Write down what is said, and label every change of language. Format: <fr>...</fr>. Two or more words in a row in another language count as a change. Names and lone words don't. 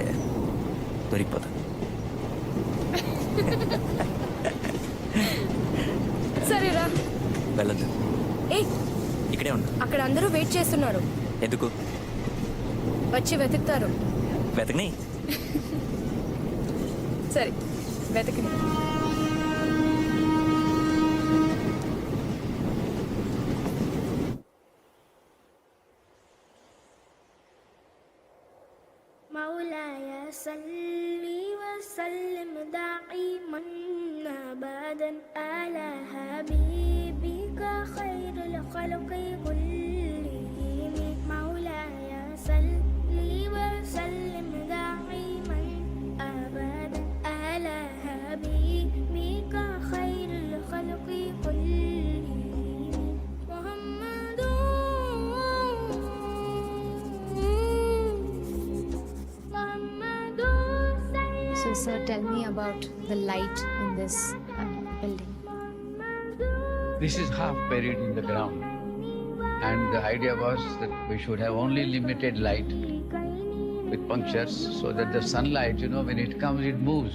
<te>సరేరా. వెళ్ళొద్దు, ఏ ఇక్కడే ఉన్నా. అక్కడ అందరూ వెయిట్ చేస్తున్నారు. ఎందుకు? వచ్చి వెతుకుతారు. వెతకని. సరే వెతకని.</te> <ar>مولاي صل وسلم دائما ابدا على حبيبك خير الخلق كلهم مولاي صل وسلم دائما ابدا على حبيبك خير الخلق كلهم محمد.</ar> <en>So sir, tell me about the light in this building. This is half buried in the ground. And the idea was that we should have only limited light with punctures so that the sunlight, when it comes, it moves.</en>